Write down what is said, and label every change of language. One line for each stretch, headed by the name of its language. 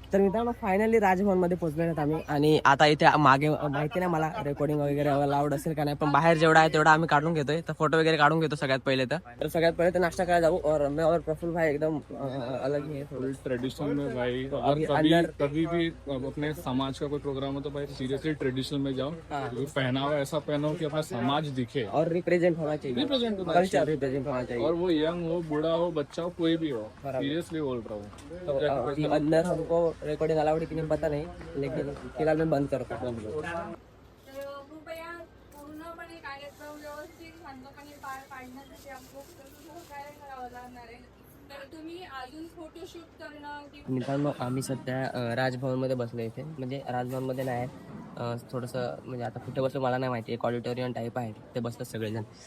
Marathi: तर मित्रांनो फायनली राजभवन मध्ये पोहोचलेलो आम्ही आणि आता इथे मागे माहिती नाही मला रेकॉर्डिंग वगैरे अलाउड असेल का नाही. पण बाहेर जेवढा आहे तेवढा आम्ही काढून घेतोय. तर फोटो वगैरे काढून घेतो सगळ्यात पहिले. तर सगळ्यात पहिले तर नाश्ता करायला जाऊ.
Hindi: और मैं और प्रफुल्ल भाई एकदम अलग ही है. ट्रेडिशनल में भाई कभी भी अपने समाज का कोई प्रोग्राम हो तो भाई सीरियसली ट्रेडिशनल में जाओ. पहनावा ऐसा पहनो कि अपना समाज दिखे और रिप्रेजेंट होना चाहिए. कल्चर रिप्रेजेंट होना चाहिए. और वो यंग हो बूढ़ा हो बच्चा हो कोई भी हो. सीरियसली बोल रहा हूँ. तो अंदर हमको रिकॉर्डिंग अलाउड है कि नहीं पता नहीं. लेकिन फिलहाल मैं बंद करता हूँ.
Marathi: कृपया पूर्णपणे कार्यक्रम व्यवस्थित शांतपणे पार पाडण्यासाठी आपलं सहकार्य करावं लागणार आहे. तर तुम्ही अजून फोटोशूट करणं मित्रांनो आम्ही सध्या राजभवनमध्ये बसलो. इथे म्हणजे राजभवनमध्ये नाही थोडंसं म्हणजे आता कुठे बसलो मला नाही माहिती. एक ऑडिटोरियम टाईप आहे. ते बसतात सगळेजण.